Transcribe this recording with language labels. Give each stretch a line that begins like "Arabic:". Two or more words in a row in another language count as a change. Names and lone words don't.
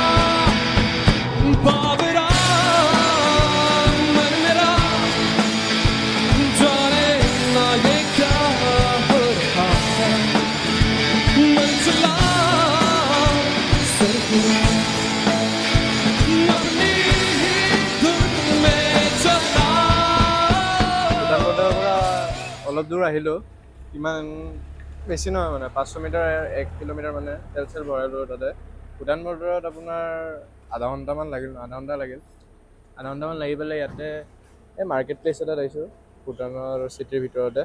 Hindi: बाबरा मन मेरा जाने ना ये क्या हो रहा है मन चला सरगुना अपनी धुन में चला
Assamese: অলপ দূৰ আহিলোঁ ইমান বেছি নহয় মানে 500 মিটাৰ 1 কিলোমিটাৰ মানে তেল ভৰালোঁ তাতে ভূটান বৰ্ডাৰত আপোনাৰ আধা ঘণ্টামান লাগিল আধা ঘণ্টামান লাগি পেলাই ইয়াতে এই
English: market place
Assamese: এটাত আহিছোঁ ভূটানৰ চিটিৰ ভিতৰতে।